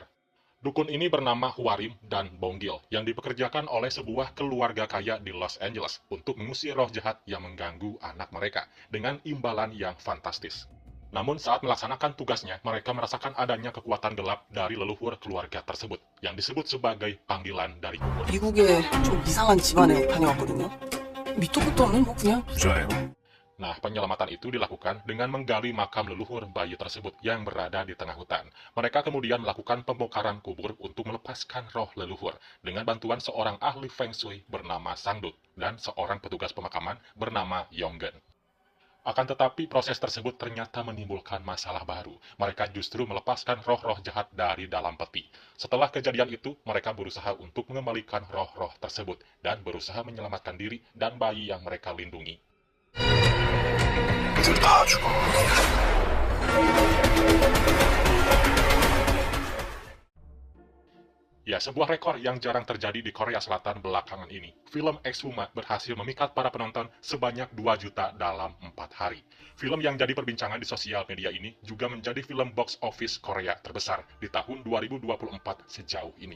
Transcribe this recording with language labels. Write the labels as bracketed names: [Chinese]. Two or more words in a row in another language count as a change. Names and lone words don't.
[Indonesian] Dukun ini bernama Hwarim dan Bonggil yang dipekerjakan oleh sebuah keluarga kaya di Los Angeles untuk mengusir roh jahat yang mengganggu anak mereka dengan imbalan yang fantastis. Namun saat melaksanakan tugasnya, mereka merasakan adanya kekuatan gelap dari leluhur keluarga tersebut yang disebut sebagai panggilan dari kubur. [Korean] 미국에 좀 이상한 집안에 다녀왔거든요. 밑도 끝도 없는 뭐 그냥 부자예요. [Indonesian] Nah, penyelamatan itu dilakukan dengan menggali makam leluhur bayi tersebut yang berada di tengah hutan. Mereka kemudian melakukan pembongkaran kubur untuk melepaskan roh leluhur dengan bantuan seorang ahli Feng Shui bernama Sangdut dan seorang petugas pemakaman bernama Yonggen. Akan tetapi proses tersebut ternyata menimbulkan masalah baru. Mereka justru melepaskan roh-roh jahat dari dalam peti. Setelah kejadian itu, mereka berusaha untuk mengembalikan roh-roh tersebut dan berusaha menyelamatkan diri dan bayi yang mereka lindungi. [Korean] 애들 다 죽어. [Indonesian] Ya, sebuah rekor yang jarang terjadi di Korea Selatan belakangan ini. Film Ex-Huma berhasil memikat para penonton sebanyak 2 juta dalam 4 hari. Film yang jadi perbincangan di sosial media ini juga menjadi film [English] box office [Indonesian] Korea terbesar di tahun 2024 sejauh ini.